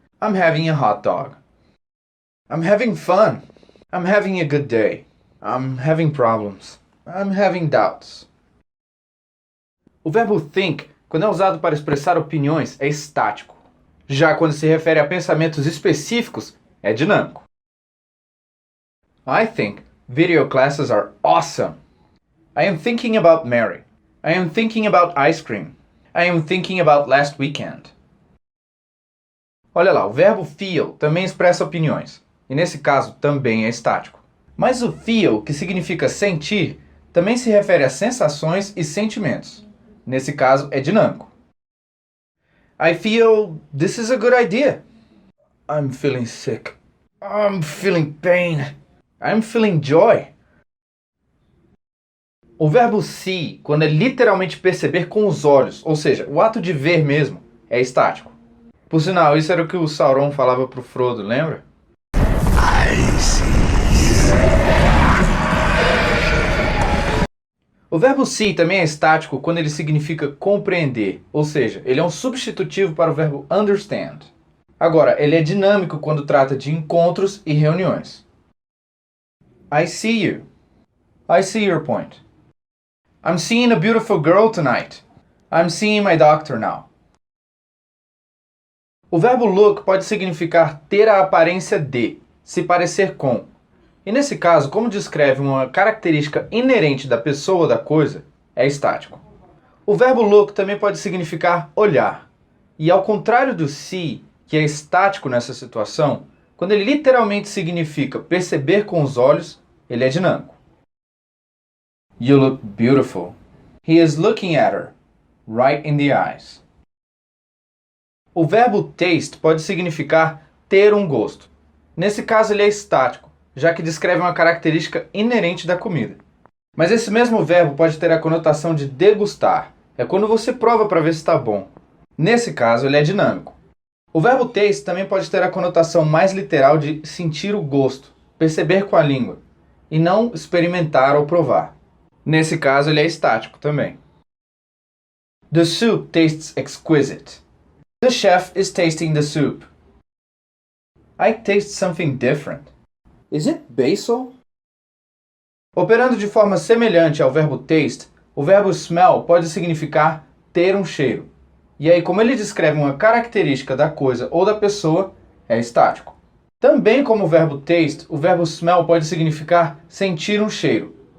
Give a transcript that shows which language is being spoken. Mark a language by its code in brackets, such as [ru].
[en] I'm having a hot dog. I'm having fun. I'm having a good day. I'm having problems. I'm having doubts. [pt] O verbo think, quando é usado para expressar opiniões, é estático. Já quando se refere a pensamentos específicos, é dinâmico. [en] I think video classes are awesome. I am thinking about Mary. I am thinking about ice cream. I am thinking about last weekend. [pt] Olha lá, o verbo feel também expressa opiniões, e nesse caso também é estático. Mas o feel, que significa sentir, também se refere a sensações e sentimentos. Nesse caso é dinâmico. [en] I feel this is a good idea. I'm feeling sick. I'm feeling pain. I'm feeling joy. [pt] O verbo see, quando é literalmente perceber com os olhos, ou seja, o ato de ver mesmo, é estático. Por sinal, isso era o que o Sauron falava para o Frodo, lembra? [en] I see. [pt] O verbo see também é estático quando ele significa compreender, ou seja, ele é um substitutivo para o verbo understand. Agora, ele é dinâmico quando trata de encontros e reuniões. [en] I see you. I see your point. I'm seeing a beautiful girl tonight. I'm seeing my doctor now. [pt] O verbo look pode significar ter a aparência de, se parecer com. E nesse caso, como descreve uma característica inerente da pessoa ou da coisa, é estático. O verbo look também pode significar olhar. E ao contrário do see, que é estático nessa situação, quando ele literalmente significa perceber com os olhos, ele é dinâmico. [en] You look beautiful. He is looking at her, right in the eyes. [pt] O verbo taste pode significar ter um gosto. Nesse caso ele é estático, já que descreve uma característica inerente da comida. Mas esse mesmo verbo pode ter a conotação de degustar. É quando você prova para ver se está bom. Nesse caso ele é dinâmico. O verbo taste também pode ter a conotação mais literal de sentir o gosto, perceber com a língua, e não experimentar ou provar. Nesse caso ele é estático também. [en] The soup tastes exquisite. The chef is tasting the soup. I taste something different. Is it basil? [pt] Operando de forma semelhante ao verbo taste, o verbo smell pode significar ter um cheiro. E aí, como ele descreve uma característica da coisa ou da pessoa, é estático. Também como o verbo taste, o verbo smell pode significar sentir um cheiro.